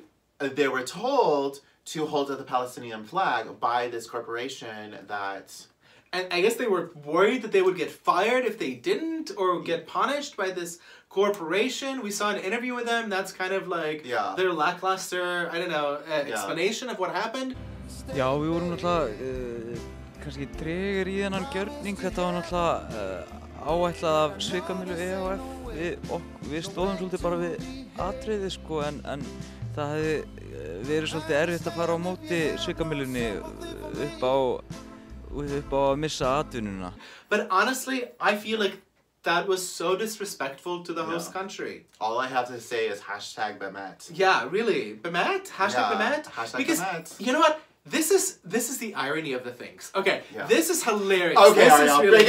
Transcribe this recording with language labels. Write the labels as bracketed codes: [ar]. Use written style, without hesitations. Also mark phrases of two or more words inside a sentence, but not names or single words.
[en] They were told to hold up the Palestinian flag by this corporation that... And I guess they were worried that they would get fired if they didn't, or get punished by this corporation. We saw an interview with them. That's kind of like their lackluster, I don't know, explanation of what happened. [is] Já, við vorum náttúrulega kannski tregir í þennan gjörning. Þetta var náttúrulega áætlað af Svikamyllu EHF. Við stóðum svolítið bara við atriði, sko, en það hefði verið svolítið erfitt að fara á móti Svikamyllunni upp á að missa atvinnuna. [en] But honestly, I feel like that was so disrespectful to the host country. All I have to say is hashtag Bemet. Yeah, really. Bemet? Hashtag Bemet? Hashtag because, Bemet. you know what? This is the irony of the things. Okay, this is hilarious. Okay, this is really,